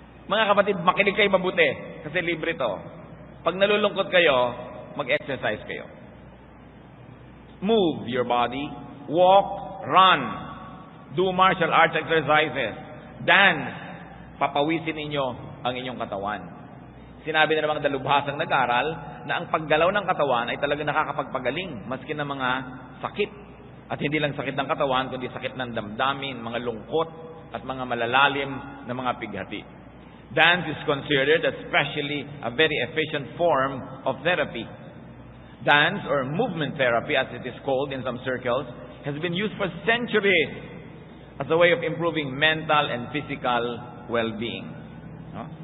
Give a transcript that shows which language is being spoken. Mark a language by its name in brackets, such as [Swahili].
[Filipino] Mga kapatid, makinig kayo mabuti kasi libre to. Pag nalulungkot kayo, mag-exercise kayo. [English] Move your body. Walk, run. Do martial arts exercises. Dance. [Filipino] Papawisin ninyo ang inyong katawan. Sinabi na namang dalubhasang nag-aral na ang paggalaw ng katawan ay talagang nakakapagpagaling maski ng mga sakit. At hindi lang sakit ng katawan, kundi sakit ng damdamin, mga lungkot, at mga malalalim na mga pighati. [English] Dance is considered especially a very efficient form of therapy. Dance, or movement therapy as it is called in some circles, has been used for centuries as a way of improving mental and physical well-being. No?